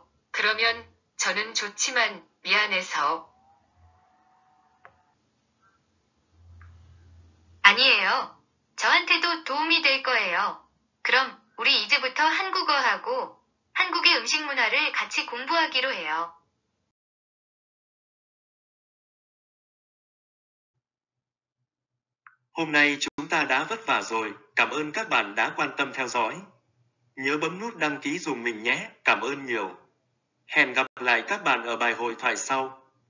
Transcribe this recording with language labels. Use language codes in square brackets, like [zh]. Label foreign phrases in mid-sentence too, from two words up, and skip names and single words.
[ko] 그러면 저는 좋지만 미안해서. 아니에요. 저한테도 도움이 될 거예요. 그럼 우리 이제부터 한국어하고 한국의 음식 문화를 같이 공부하기로 해요. [vi] Hôm nay chúng ta đã vất vả rồi, cảm ơn các bạn đã quan tâm theo dõi. Nhớ bấm nút đăng ký dùng mình nhé, cảm ơn nhiều. Hẹn gặp lại các bạn ở bài hội thoại sau.